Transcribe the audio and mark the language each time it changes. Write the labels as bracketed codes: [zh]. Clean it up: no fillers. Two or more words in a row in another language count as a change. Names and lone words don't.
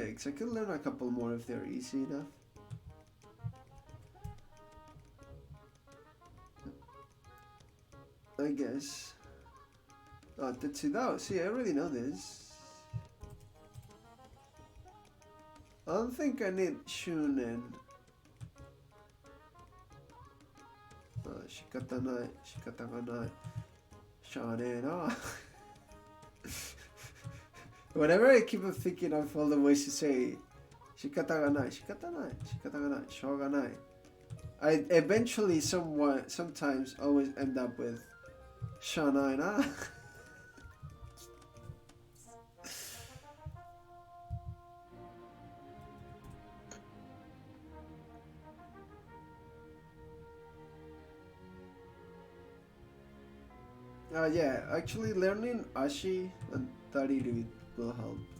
[en] I could learn a couple more if they're easy enough. I guess. Tetsudao. See, I already know this. I don't think I need Shunen. Shikatanai. [ja] Shikataganai. Shanei na. [en] Whenever I keep on thinking of all the ways to say [ja] shikataganai, shikatanai, shikataganai, shoganai, [en] I eventually sometimes always end up with [ja] shanai na. [en] Yeah, actually learning ashi and tariru will help.